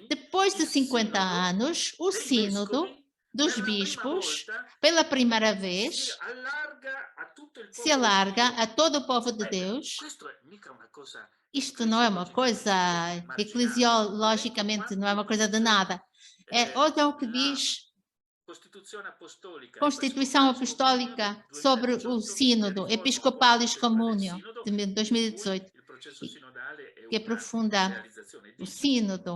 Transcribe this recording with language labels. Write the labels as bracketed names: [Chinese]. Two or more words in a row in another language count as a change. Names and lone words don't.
[Portuguese] Depois de [Italian] il 50 sinodo [Portuguese] anos, o [Italian] dei [Portuguese] Sínodo [Italian] vescovi [Portuguese] dos [Italian] per la prima [Portuguese] Bispos, [Italian] volta [Portuguese] pela primeira [Italian] si [Portuguese] vez, [Italian] allarga a tutto il [Portuguese] se [Italian] popolo di [Portuguese] alarga [Italian] Dio. [Portuguese] a todo o povo de [Italian] Beh, [Portuguese] Deus. [Italian] questo è mica una cosa [Portuguese] Isto não é uma coisa [Italian] eclesiologicamente marginale. [Portuguese] eclesiologicamente, não é uma coisa de nada. É, olha o que [Italian] la [Portuguese] diz Constituição Apostólica sobre o Sínodo Episcopalis Communio de 2018, que aprofunda o Sínodo.